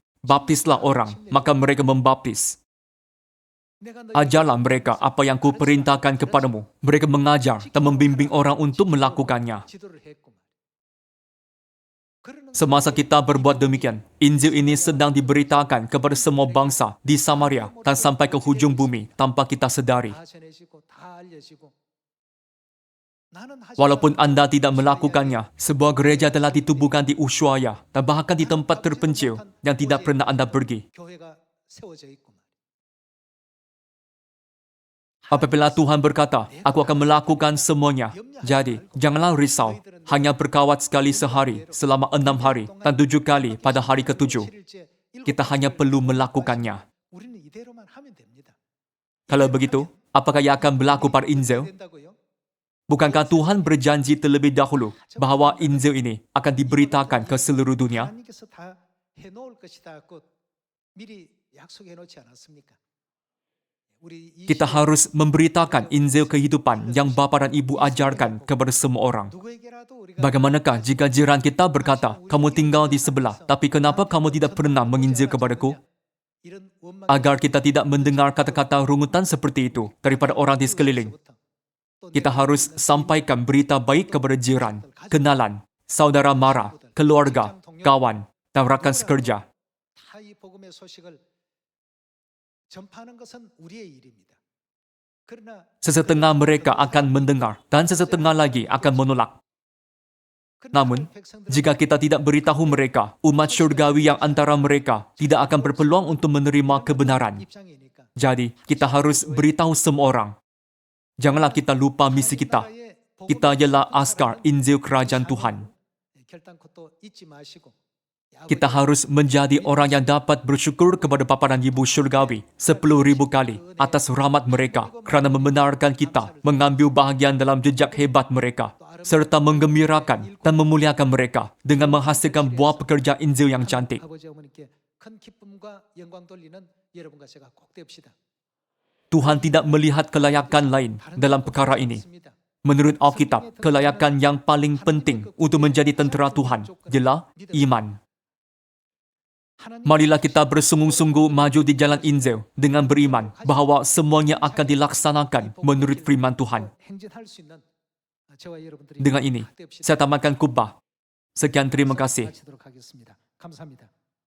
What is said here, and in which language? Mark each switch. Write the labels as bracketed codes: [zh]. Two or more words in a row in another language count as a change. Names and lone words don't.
[ms] Baptislah orang, maka mereka membaptis. Ajarlah mereka apa yang kuperintahkan kepadamu. Mereka mengajar dan membimbing orang untuk melakukannya. Semasa kita berbuat demikian, Injil ini sedang diberitakan kepada semua bangsa di Samaria dan sampai ke hujung bumi tanpa kita sedari. [ko] 다 전해지고 다 알려지고 나는 하지 [ms] Walaupun [ko] 않아도 [ms] Anda tidak ushuaia melakukannya, sebuah gereja telah ditubuhkan di Ushuaia dan bahkan di tempat terpencil yang tidak pernah Anda pergi. [ko] 교회가 세워져 있고 말이에요. [ms] Apabila Tuhan berkata, aku akan melakukan semuanya. Jadi, janganlah risau. Hanya berkawat sekali sehari, selama 6 hari, dan 7 kali pada hari ke-7. Kita hanya perlu melakukannya. [ko] 우리는 이대로만 하면 됩니다. [ms] Kalau begitu, apakah yang akan berlaku pada Injil? [ko] 된다고요? [ms] Bukankah Tuhan berjanji terlebih dahulu bahawa Injil ini akan diberitakan ke seluruh dunia? [ko] 하나님께서 다 해놓을 것이다고 미리 약속해 놓지 않았습니까? 우리 이 [ms] Kita [ko] 시대에 [ms] harus memberitakan Injil kehidupan yang Bapa dan Ibu ajarkan kepada semua orang. [ko] 누구에게라도 우리가 [ms] Bagaimanakah jika jiran kita berkata, kamu tinggal di sebelah, tapi kenapa kamu tidak pernah menginjil kepadaku? [ko] 이런 원망 [ms] Agar kita tidak mendengar kata-kata rungutan seperti itu daripada orang di sekeliling. Kita harus sampaikan berita baik kepada jiran, kenalan, saudara mara, keluarga, kawan, dan rakan sekerja. [ko] 다이 복음의 소식을 전파하는 것은 우리의 일입니다. 그러나 [ms] Sesetengah mereka akan mendengar dan sesetengah lagi akan menolak. Namun, jika kita tidak beritahu mereka, umat syurgawi yang antara mereka tidak akan berpeluang untuk menerima kebenaran. [ko] 입장이니까 [ms] Jadi, kita harus beritahu semua orang. Janganlah kita lupa misi kita. Kita ialah askar Injil Kerajaan Tuhan. [ko] 결단코 또 잊지 마시고 [ms] Kita harus menjadi orang yang dapat bersyukur kepada Bapa dan Ibu syurgawi 10,000 kali atas rahmat mereka kerana membenarkan kita mengambil bahagian dalam jejak hebat mereka serta menggembirakan dan memuliakan mereka dengan menghasilkan buah pekerja Injil yang cantik. [ko] 아버지 어머니께 큰 기쁨과 영광 돌리는 여러분과 제가 꼭 되옵시다. [ms] Tuhan tidak melihat kelayakan lain dalam perkara ini. Menurut Alkitab, kelayakan yang paling penting untuk menjadi tentera Tuhan ialah iman. Marilah kita bersungguh-sungguh maju di jalan Injil dengan beriman bahawa semuanya akan dilaksanakan menurut firman Tuhan. [ko] 행진할 수 있는 저와 여러분들이 [ms] Dengan ini, saya tamatkan khutbah. Sekian terima kasih. [ko] 마치도록 하겠습니다. 감사합니다.